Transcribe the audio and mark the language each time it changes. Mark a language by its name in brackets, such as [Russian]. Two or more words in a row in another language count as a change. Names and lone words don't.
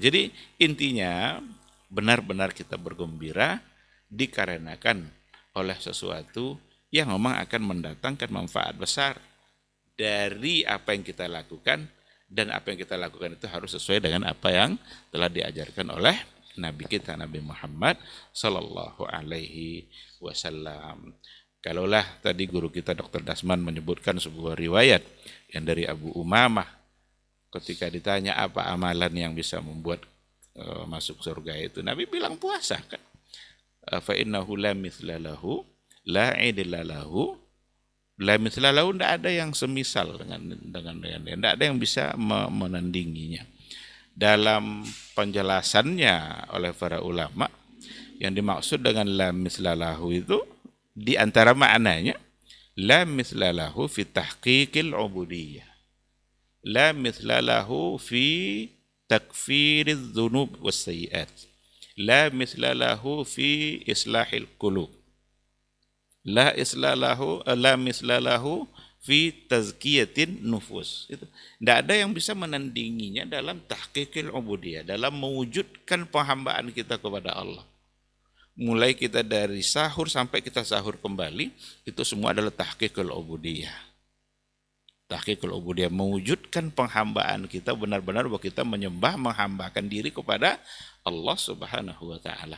[Indonesian] Jadi intinya benar-benar kita bergembira dikarenakan oleh sesuatu yang memang akan mendatangkan manfaat besar dari apa yang kita lakukan, dan apa yang kita lakukan itu harus sesuai dengan apa yang telah diajarkan oleh Nabi kita, Nabi Muhammad [Arabic] صلى الله عليه وسلم. [Indonesian] Kalaulah tadi guru kita Dr. Dasman menyebutkan sebuah riwayat yang dari Abu Umamah, ketika ditanya apa amalan yang bisa membuat masuk surga itu, Nabi bilang puasa kan. [Arabic] فإنه لا مثل له لا عدل له. لا مثل له, [Indonesian] tidak ada yang semisal dengan tidak ada yang bisa menandinginya. Dalam penjelasannya oleh para ulama, yang dimaksud dengan [Arabic] لا مثل له [Indonesian] itu di antara maknanya [Arabic] لا مثل له في تحقيق العبودية. لا مثل له في تكفير الذنوب والسيئات. لا مثل له في إصلاح القلوب. لا مثل له في تزكية النفوس. [Indonesian] Itu tidak ada yang bisa menandinginya dalam [Arabic] تحقيق العبودية, [Indonesian] dalam mewujudkan penghambaan kita kepada Allah. Mulai kita dari sahur sampai kita sahur kembali, itu semua adalah [Arabic] تحقيق العبودية. تحقيق العبودية [Indonesian] mewujudkan penghambaan kita benar-benar bahwa kita menyembah, menghambakan diri kepada Allah [Arabic] سبحانه وتعالى.